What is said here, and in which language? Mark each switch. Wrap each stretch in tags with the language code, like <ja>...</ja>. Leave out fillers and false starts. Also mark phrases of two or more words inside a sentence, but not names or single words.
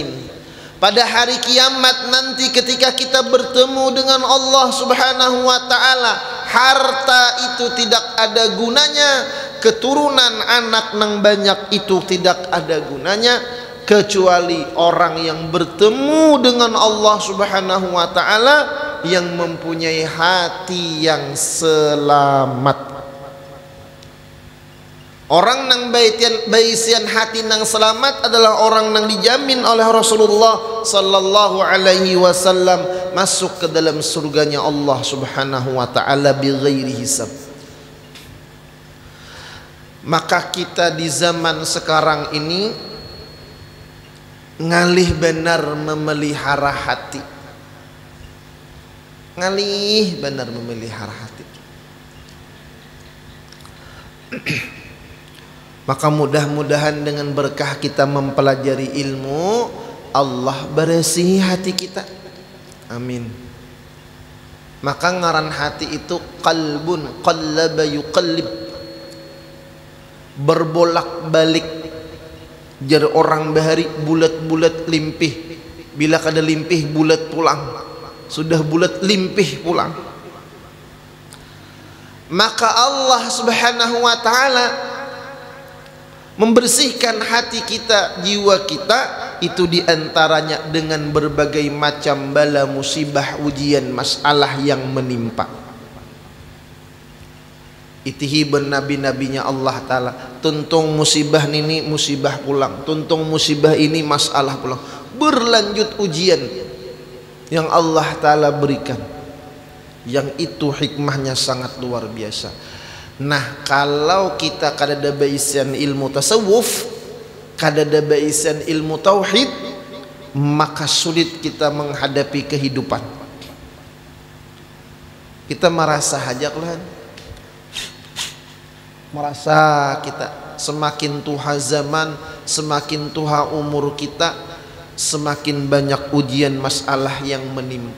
<id>Pada hari kiamat nanti ketika kita bertemu dengan Allah</id> <ar>Subhanahu wa taala,</ar> <id>harta itu tidak ada gunanya, keturunan anak nang banyak itu tidak ada gunanya, kecuali orang yang bertemu dengan Allah</id> <ar>Subhanahu wa taala</ar> <id>yang mempunyai hati yang selamat. Orang nang baisian hati nang selamat adalah orang nang dijamin oleh Rasulullah</id> <ar>sallallahu alaihi wasallam</ar> <id>masuk ke dalam surganya Allah</id> <ar>Subhanahu wa taala bighairi hisab.</ar> <id>Maka kita di zaman sekarang ini ngalih benar memelihara hati, ngalih benar memelihara hati. Maka mudah-mudahan dengan berkah kita mempelajari ilmu, Allah bersihi hati kita. Amin. Maka ngaran hati itu</id> <ar>qalbun qallaba yuqallib,</ar> <id>berbolak-balik.</id> <bjn>Jar orang bahari bulat-bulat limpih, bila kada limpih bulat pulang, sudah bulat limpih pulang.</bjn> <id>Maka Allah</id> <ar>Subhanahu wa taala</ar> <id>membersihkan hati kita, jiwa kita itu diantaranya dengan berbagai macam bala, musibah, ujian, masalah yang menimpa.</id> <bjn>Itihiban nabi-nabinya Allah Ta'ala, tuntung musibah ini musibah pulang, tuntung musibah ini masalah pulang, berlanjut ujian yang Allah Ta'ala berikan, yang itu hikmahnya sangat luar biasa. Nah, kalau kita kadada baisian ilmu tasawuf, kadada baisian ilmu tauhid,</bjn> <id>maka sulit kita menghadapi kehidupan. Kita merasa hajaklah, merasa kita semakin tua zaman, semakin tua umur kita, semakin banyak ujian masalah yang menimpa.</id>